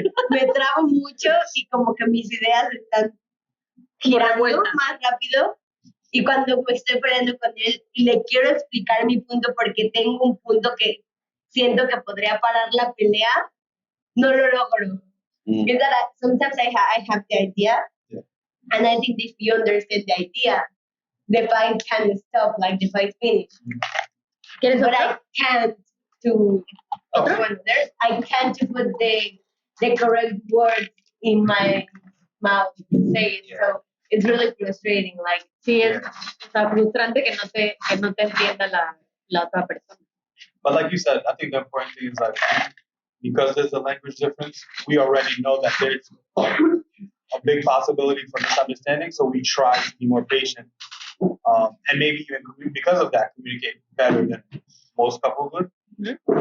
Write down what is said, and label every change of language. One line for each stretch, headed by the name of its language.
Spanish: Me trabo mucho y como que mis ideas están girando vueltas. más rápido. Y cuando me estoy peleando con él y le quiero explicar mi punto porque tengo un punto que siento que podría parar la pelea, no lo logro.
English: Is that sometimes I have the idea, and I think if you understand the idea, the fight can stop, like the fight finish. But I can't to I can't to put the correct words in my mouth to say it. So it's really frustrating. Like
Spanish: Sí, es o sea, frustrante que no te entienda la otra persona.
English: But like you said, I think the important thing is like because there's a language difference, we already know that there's a big possibility for misunderstanding. So we try to be more patient, and maybe even because of that, communicate better than most couples would. Mm-hmm.